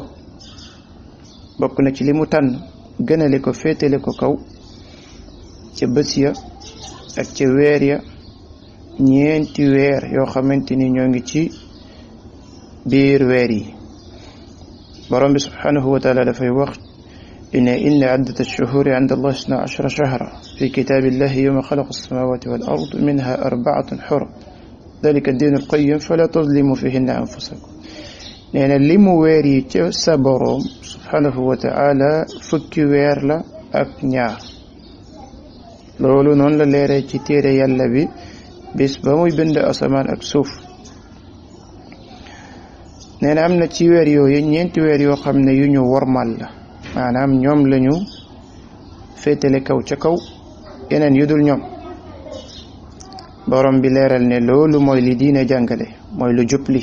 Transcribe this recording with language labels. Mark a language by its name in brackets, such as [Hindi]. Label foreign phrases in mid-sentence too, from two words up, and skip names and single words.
[Wolof] bokk na ci li mu tànn gënale ko féetale ko kaw ca bés ya ak ca weer ya ñeenti weer yoo xamante ni ñoo ngi ci biir weer yi. borom bi [Arabic] سبحانه وتعالى [Wolof] dafay wax [Arabic] إن عدة الشهور عند الله 12 شهرا في كتاب الله يوم خلق السماوات والأرض منها 4 حرم ذلك الدين القيم فلا تظلموا فيهن أنفسكم. [Wolof] nee na limu weer yi ca sa borom [Arabic] سبحانه وتعالى [Wolof] fukki weer la ak ñaar. loolu noonu la leeree ci téere yàlla bi bis ba muy bind asamaan ak suuf. nee na am na ci weer yooyu ñeenti weer yoo xam ne yu ñu wormal la, maanaam ñoom lañu féetale kaw ca kaw, yeneen yu dul ñoom borom bi leeral ne loolu mooy li diine jàngale, mooy lu jubli.